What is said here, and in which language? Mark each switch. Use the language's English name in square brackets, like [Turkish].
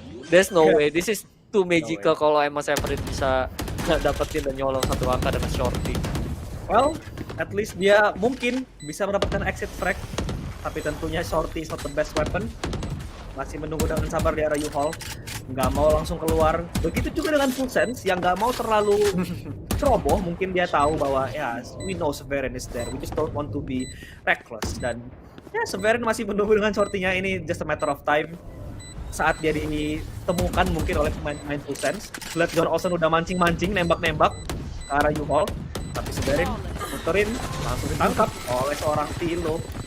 [English] This is too magical [Indonesian] kalau emang Severin bisa dapetin dan nyolong 1 angka dengan shorty. [English] Well, at least [Indonesian] dia mungkin bisa mendapatkan exit frag, tapi tentunya [English] shorty is not the best weapon. [Indonesian] Masih menunggu dengan sabar di area U-Haul, nggak mau langsung keluar. Begitu juga dengan Fullsense yang nggak mau terlalu ceroboh. Mungkin dia tahu bahwa ya [English] we know Severin is there, we just don't want to be reckless. [Indonesian] Dan ya Severin masih menunggu dengan shorty-nya, ini [English] just a matter of time [Indonesian] saat dia ditemukan mungkin oleh pemain Fullsense. Lihat John Olsen udah mancing-mancing, nembak-nembak ke arah U-Haul, tapi Severin muterin langsung ditangkap oleh seorang Tilo.